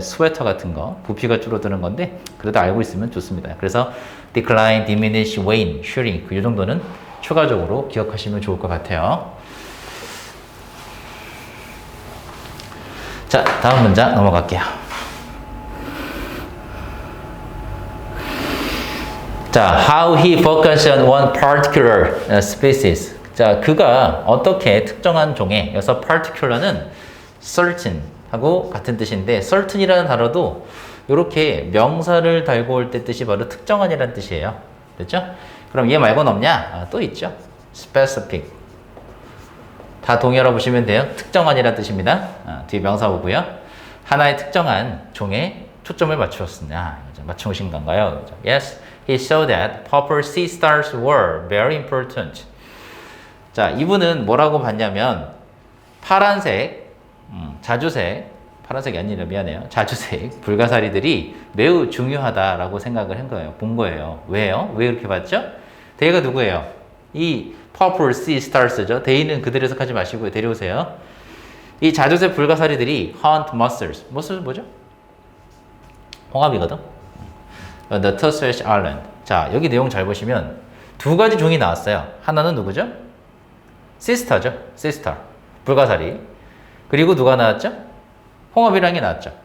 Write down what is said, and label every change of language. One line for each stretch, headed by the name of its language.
Korean: 스웨터 같은 거 부피가 줄어드는 건데 그래도 알고 있으면 좋습니다. 그래서 decline, diminish, wane, shrink 이 정도는 추가적으로 기억하시면 좋을 것 같아요. 자, 다음 문장 넘어갈게요.
English: 자, how he focused on one particular species.
Korean: 자, 그가 어떻게 특정한 종에, 여기서 particular는 certain 하고 같은 뜻인데, certain이라는 단어도 이렇게 명사를 달고 올 때 뜻이 바로 특정한이라는 뜻이에요. 됐죠? 그럼 얘 말고는 없냐? 아, 또 있죠. specific. 다 동의하라 보시면 돼요. 특정한이라는 뜻입니다. 뒤에 명사 오고요. 하나의 특정한 종에 초점을 맞추었습니다. 맞추신 건가요?
English: Yes, he showed that purple sea stars were very important.
Korean: 자, 이분은 뭐라고 봤냐면 파란색, 자주색, 파란색이 아니라 미안해요. 자주색 불가사리들이 매우 중요하다라고 생각을 한 거예요. 본 거예요. 왜요? 왜 그렇게 봤죠? 대가 누구예요? 이 Purple Sea Stars죠. 대의는 그대로 해석하지 마시고요. 데려오세요. 이 자주색 불가사리들이
English: hunt mussels.
Korean: mussels 뭐죠? 홍합이거든.
English: The Turkish Island.
Korean: 자, 여기 내용 잘 보시면 두 가지 종이 나왔어요. 하나는 누구죠? 시스터죠. 시스터. 불가사리. 그리고 누가 나왔죠? 홍합이라는 게 나왔죠.